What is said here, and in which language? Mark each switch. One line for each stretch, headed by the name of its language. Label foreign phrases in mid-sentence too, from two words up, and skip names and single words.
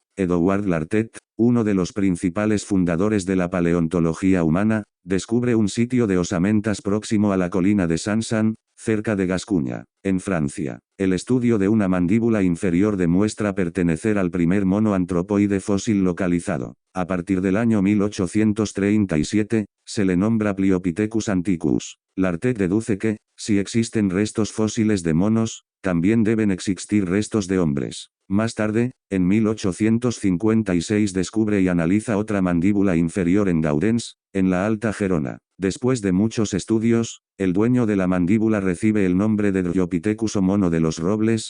Spanish: Edouard Lartet, uno de los principales fundadores de la paleontología humana, descubre un sitio de osamentas próximo a la colina de Sansan, cerca de Gascuña, en Francia. El estudio de una mandíbula inferior demuestra pertenecer al primer mono antropoide fósil localizado. A partir del año 1837, se le nombra Pliopithecus antiquus. Lartet deduce que, si existen restos fósiles de monos, también deben existir restos de hombres. Más tarde, en 1856 descubre y analiza otra mandíbula inferior en Gaudens, en la Alta Gerona. Después de muchos estudios, el dueño de la mandíbula recibe el nombre de Dryopithecus o mono de los robles.